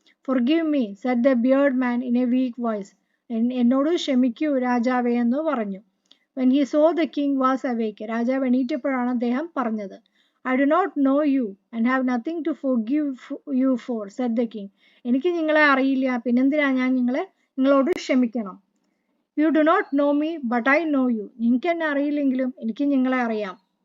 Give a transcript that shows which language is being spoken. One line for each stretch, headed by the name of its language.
English: Forgive me, said the bearded man in a weak voice.
Malayalam: എന്നോട് ക്ഷമിക്കൂ രാജാവേ എന്ന് പറഞ്ഞു.
English: When he saw the king was awake,
Malayalam: രാജാവ് എണീറ്റപ്പോഴാണ് അദ്ദേഹം പറഞ്ഞത്.
English: I do not know you and have nothing to forgive you for, said the king.
Malayalam: എനിക്ക് നിങ്ങളെ അറിയില്ല, പിന്നെന്തിനാ ഞാൻ നിങ്ങളോട് ക്ഷമിക്കണം.
English: You do not know me, but I know you.
Malayalam: നിങ്ങൾക്ക് എന്നെ അറിയില്ലെങ്കിലും എനിക്ക് നിങ്ങളെ അറിയാം.